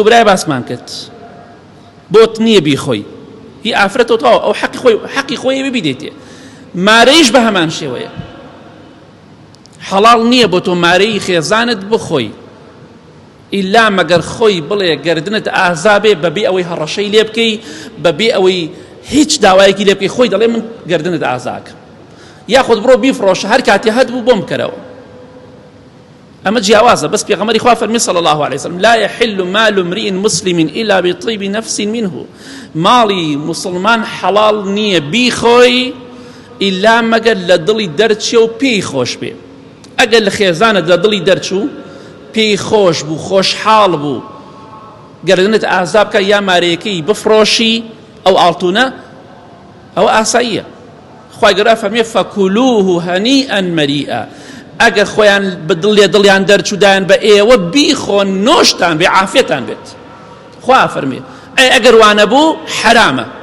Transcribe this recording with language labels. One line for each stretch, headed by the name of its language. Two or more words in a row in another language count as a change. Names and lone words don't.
Central Kurdish: برای باسمان کرد بۆت نییە بیخۆی هی ئافرەتەوە تەواو ئەو حەقی خۆی ببیدێتێ مارەیش بە هەمان شێوەیە حەڵاڵ نییە بۆ تۆ مارەی خێزانت بخۆی ئیلا مەگەر خۆی بڵێ گەردنت ئازابێ بەبێ ئەوەی هەڕەشەی لێ بکەی بەبێ ئەوەی هیچ داوایەکی لێ بکەی خۆی دەڵێ من گەردنت ئازاکە یاخود بڕۆ بیفرۆشە هەر کاتی هەت بوو بۆم بکەرەوە ئەمە جیاوازە بەس پێغەمبەری خوا فەرمی
Arabic: صلی الله عليه وسلم لا يحل مال امرئ مسلم إلا بطيب نفس منه
Central Kurdish: ماڵی مسلمان حەڵاڵ نییە بیخۆی ئیلا مەگەر لە دڵی دەرچێ و پێی خۆش بێ ئەگەر لە خێزانت لە دڵی دەرچوو پێی خۆش بوو خۆشحاڵ بوو گەردنت ئازاب بکە یا مارەیەکەی بفرۆشی ئەو ئاڵتوونە ئەوە ئاساییە خوای گەورە فەرمێ
Arabic: فەکولوه هەنیئا مەریئا
Central Kurdish: ئەگەر خۆیان بە دڵیان دەرچوودایان بە ئێوە بیخۆن نۆشتان بێ عافێتان بێت خوا فەرمێ ئەگەر وانە بوو حرامە